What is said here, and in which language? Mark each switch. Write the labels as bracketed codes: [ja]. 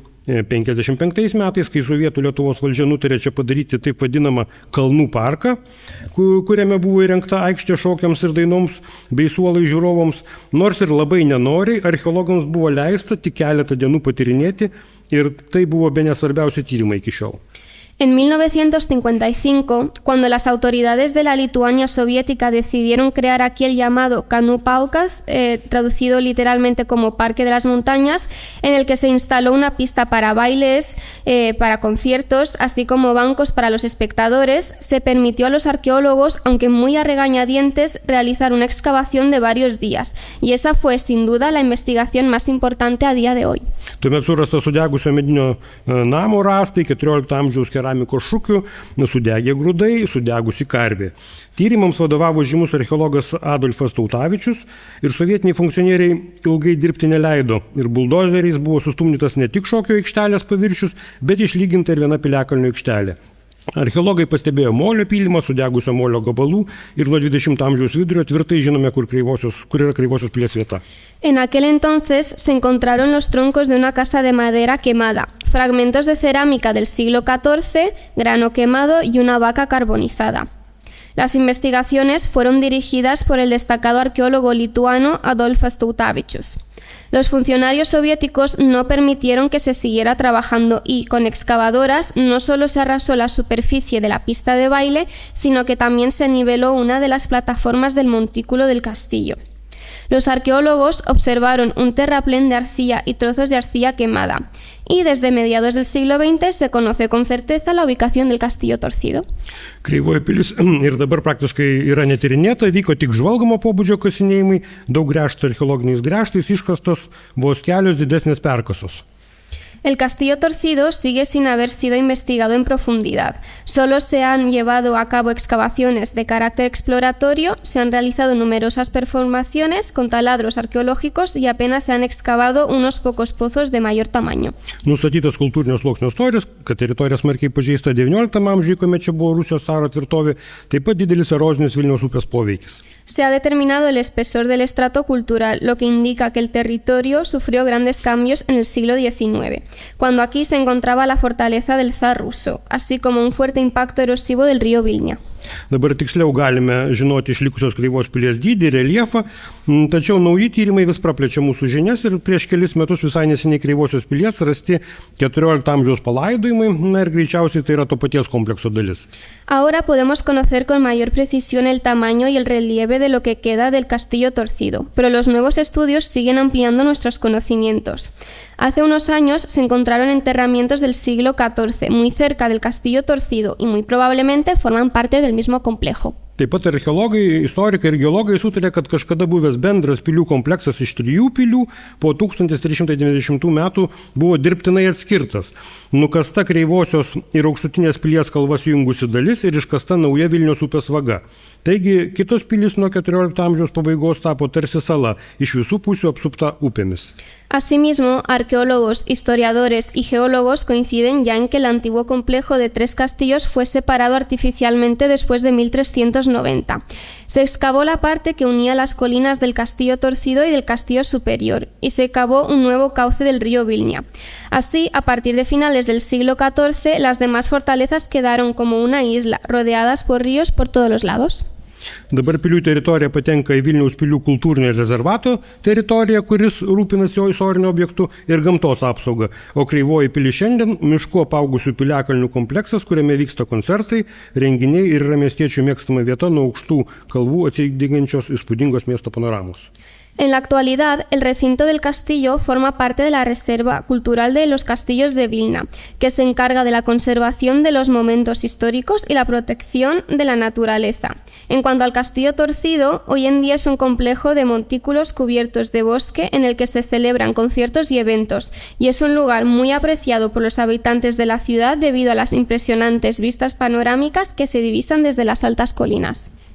[lt] 1955 metais, kai Sovietų Lietuvos valdžia nutarė čia padaryti taip vadinamą kalnų parką, kuriame buvo įrengta aikštė šokiams ir dainoms bei suolai žiūrovams, nors ir labai nenoriai, archeologams buvo leista tik keletą dienų patyrinėti ir tai buvo bene svarbiausi tyrimai iki šiol. [es] En 1955, cuando las autoridades de la Lituania soviética decidieron crear aquí el llamado Kanupalkas, traducido literalmente como Parque de las Montañas, en el que se instaló una pista para bailes, para conciertos, así como bancos para los espectadores, se permitió a los arqueólogos, aunque muy a regañadientes, realizar una excavación de varios días, y esa fue sin duda la investigación más importante a día de hoy. [lt] Tuomet surasta sudegusio medinio namo rastai, 14 amžiaus keramikos šukių, sudegė grūdai, sudegusi karvė. Tyrimams vadovavo žymus archeologas Adolfas Tautavičius ir sovietiniai funkcionieriai ilgai dirbti neleido ir buldozeriais buvo sustumdytas ne tik šokio aikštelės paviršius, bet išlyginta ir viena piliakalnio aikštelė. Archeologai pastebėjo molio pylimą, sudegusio molio gabalų ir nuo 20 amžiaus vidurio tvirtai žinome, kur yra Kreivosios pilies vieta. [es] En aquel entonces se encontraron los troncos de una casa de madera quemada, fragmentos de cerámica del siglo XIV, grano quemado y una vaca carbonizada. Las investigaciones fueron dirigidas por el destacado arqueólogo lituano Adolfas Tautavičius. Los funcionarios soviéticos no permitieron que se siguiera trabajando y, con excavadoras, no solo se arrasó la superficie de la pista de baile, sino que también se niveló una de las plataformas del montículo del castillo. Los arqueólogos observaron un terraplén de arcilla y trozos de arcilla quemada, y desde mediados del siglo XX se conoce con certeza la ubicación del Castillo Torcido. [lt] Kreivoji pilis ir dabar praktiškai yra netyrinėta, vyko tik žvalgomo pobūdžio kasinėjimai, daug gręžtų archeologiniais gręžtais iškastos vos kelios didesnės perkasos. [es] El Castillo Torcido sigue sin haber sido investigado en profundidad. Solo se han llevado a cabo excavaciones de carácter exploratorio, se han realizado numerosas performaciones con taladros arqueológicos y apenas se han excavado unos pocos pozos de mayor tamaño. [lt] Nustatytas kultūrinio sluoksnio istorijos, kad teritorija smarkiai pažeista XIX amžiuje, kuomet čia buvo Rusijos caro tvirtovė, taip pat didelis erozinis Vilniaus upės poveikis. [es] Se ha determinado el espesor del estrato cultural, lo que indica que el territorio sufrió grandes cambios en el siglo XIX, cuando aquí se encontraba la fortaleza del zar ruso, así como un fuerte impacto erosivo del río Vilnia. [lt] Dabar tiksliau galime žinoti išlikusios Kreivos pilies dydį, reljefą, tačiau nauji tyrimai vis praplečia mūsų žinias ir prieš kelis metus visai neseniai Kreivosios pilies rasti 14 amžiaus palaidojimai, ir greičiausiai tai yra to paties komplekso dalis. [es] Ahora podemos conocer con mayor precisión el tamaño y el relieve de lo que queda del Castillo Torcido, pero los nuevos estudios siguen ampliando nuestros conocimientos. Hace unos años se encontraron enterramientos del siglo XIV muy cerca del Castillo Torcido y muy probablemente forman parte del mismo complejo. [lt] Taip pat archeologai, istorikai ir geologai sutarė, kad kažkada buvęs bendras pilių kompleksas iš 3 pilių po 1390 metų buvo dirbtinai atskirtas. Nukasta Kreivosios ir Aukštutinės pilies kalvas jungusi dalis ir iškasta nauja Vilniaus upės vaga. Taigi, kitos pilys nuo 14 amžiaus pabaigos tapo tarsi sala, iš visų pusių apsupta upėmis. [es] Asimismo, arqueólogos, historiadores y geólogos coinciden ya en que el antiguo complejo de 3 castillos fue separado artificialmente después de 1390. Se excavó la parte que unía las colinas del Castillo Torcido y del Castillo Superior, y se cavó un nuevo cauce del río Vilnia. Así, a partir de finales del siglo XIV, las demás fortalezas quedaron como una isla, rodeadas por ríos por todos los lados. [lt] Dabar pilių teritorija patenka į Vilniaus pilių kultūrinio rezervato teritoriją, kuris rūpinasi jo istoriniu objektu ir gamtos apsauga, o Kreivoji pilis šiandien miškų apaugusių piliakalnių kompleksas, kuriame vyksta koncertai, renginiai ir yra miestiečių mėgstama vieta nuo aukštų kalvų atsidengiančios įspūdingos miesto panoramos. [es] En la actualidad, el recinto del castillo forma parte de la Reserva Cultural de los Castillos de Vilna, que se encarga de la conservación de los momentos históricos y la protección de la naturaleza. En cuanto al Castillo Torcido, hoy en día es un complejo de montículos cubiertos de bosque en el que se celebran conciertos y eventos, y es un lugar muy apreciado por los habitantes de la ciudad debido a las impresionantes vistas panorámicas que se divisan desde las altas colinas.